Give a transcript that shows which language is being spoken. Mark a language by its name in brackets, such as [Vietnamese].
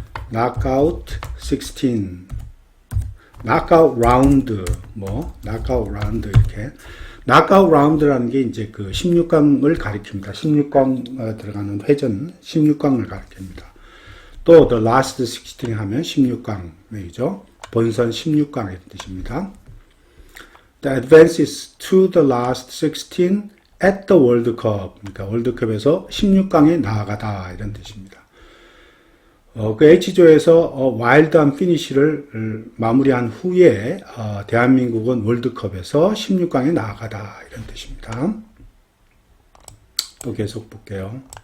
[English] knockout 16, knockout round, knockout round 이렇게. [Korean] knockout round라는 게 이제 그 16강을 가리킵니다. 16강 들어가는 회전 16강을 가리킵니다. 또 [English] the last 16 [Korean] 하면 16강이죠. 본선 16강의 뜻입니다. [English] The advances to the last 16 at the World Cup. [Korean] 그러니까 월드컵에서 16강에 나아가다 이런 뜻입니다. 그 H조에서 와일드한 피니시를 마무리한 후에 대한민국은 월드컵에서 16강에 나아가다 이런 뜻입니다. 또 계속 볼게요.